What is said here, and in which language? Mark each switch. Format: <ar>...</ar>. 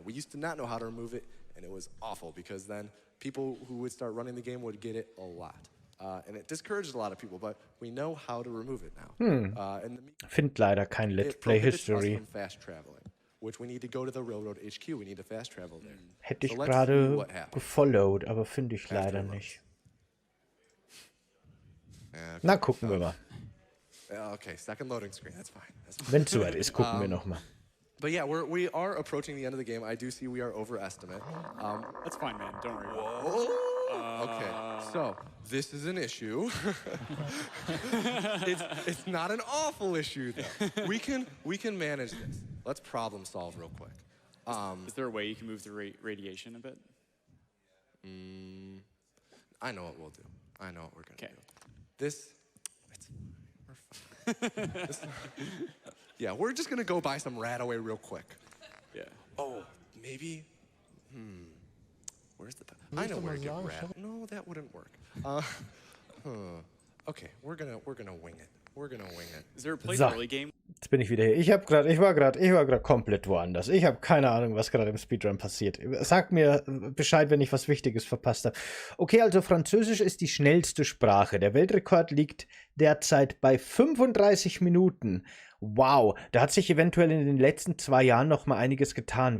<en>We used to not know how to remove it, and it was awful because then people who would start running the game would get it a lot. And it discouraged a lot of people, but we know how to remove it now.</en> <de>Find leider kein Let's Play History.</de> <en>From fast traveling, which we need to go to the Railroad HQ. We need to fast travel there.</en> <de>Hätte ich gerade gefollowed, aber finde ich leider nicht. Na, gucken wir mal.</de> <en>Okay, second loading screen. That's fine.</en> <de>Wenn es soweit ist, gucken wir noch mal.</de> <en>But yeah, we are approaching the end of the game. I do see we are overestimate. That's fine, man. Don't worry. Whoa. Okay, so this is an issue. it's not an awful issue though. We can manage this. Let's problem solve real quick. Is there a way you can move the radiation a bit? I know what we'll do. I know what we're gonna do. We're fine. Yeah, we're just gonna go buy some Radaway real quick. Yeah. Oh, maybe. Where's the? I know where to get Rad. No, that wouldn't work. Okay, we're gonna wing it. We're gonna wing it. Is there a place early game?</en> <de>Jetzt bin ich wieder hier. Ich war gerade komplett woanders. Ich habe keine Ahnung, was gerade im Speedrun passiert. Sagt mir Bescheid, wenn ich was Wichtiges verpasst habe. Okay, also Französisch ist die schnellste Sprache. Der Weltrekord liegt derzeit bei 35 Minuten. Wow, da hat sich eventuell in den letzten 2 Jahren noch mal einiges getan.</de>